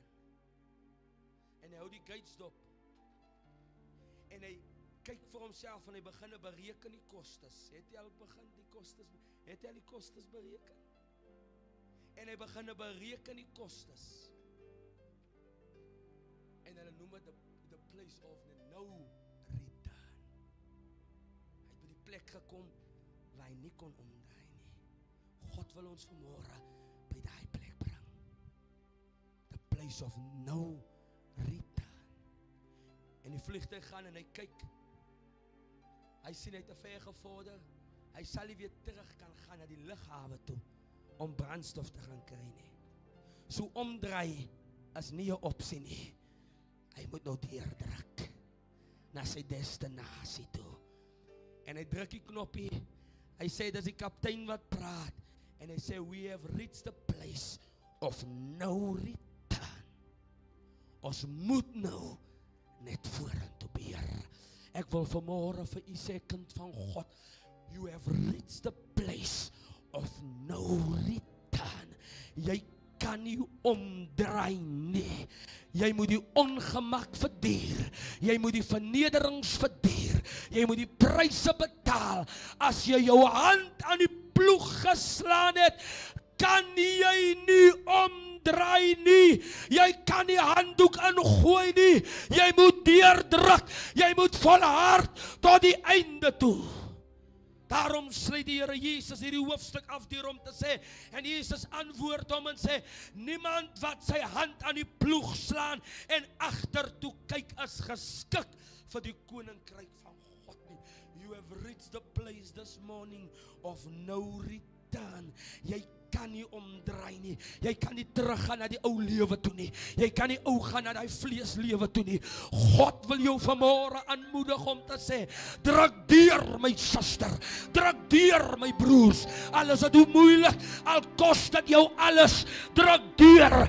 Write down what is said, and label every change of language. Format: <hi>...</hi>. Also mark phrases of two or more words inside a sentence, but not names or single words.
<af>En hy hou die gates dop. En hy kyk vir homself en hy begin bereken die kostes. Het hy al begin die kostes? Het hy al die kostes bereken? En hy begin bereken die kostes. En hulle noem dit</af> <en>the place of no return.</en> <af>Hy het by die plek gekom waar hy nie kon omdraai nie. God wil ons vanmôre by daai plek bring.</af> <en>The place of no return.</en> <af>En die vliegtuig gaan en hy kyk. Hy sien hy het te ver gevorder. Hy sal nie weer terug kan gaan na die lughawe toe om brandstof te gaan kry nie. So omdraai is nie 'n opsie nie. Hy moet nou deurdruk na sy destinasie toe. En hy druk die knoppie. Hy sê dis die kaptein wat praat. En hy sê</af> <en>we have reached the place of no return.</en> <af>Ons moet nou net vorentoe beer. Ek wil vanmôre vir u sê, kind van God,</af> <en>you have reached the place of no return.</en> <af>Jy kan nie omdraai nie. Jy moet die ongemak verduur. Jy moet die vernederings verduur. Jy moet die pryse betaal. As jy jou hand aan die ploeg geslaan het, kan jy nie omdraai nie. Jy kan nie handdoek ingooi nie. Jy moet deurdruk. Jy moet volhard tot die einde toe. Daarom sluit die Here Jesus hierdie hoofstuk af deur om te sê, en Jesus antwoord hom en sê, niemand wat sy hand aan die ploeg slaan en agtertoe kyk is geskik vir die koninkryk van God nie.</af> <en>You have reached the place this morning of no return.</en> <af>Jy kan nie omdraai nie. Jy kan nie teruggaan na die ou lewe toe nie. Jy kan nie ou gaan na daai vleeslewe toe nie. God wil jou vanmôre aanmoedig om te sê, druk deur my suster, druk deur my broers. Al is dit hoe moeilik, al kos dit jou alles, druk deur.</af>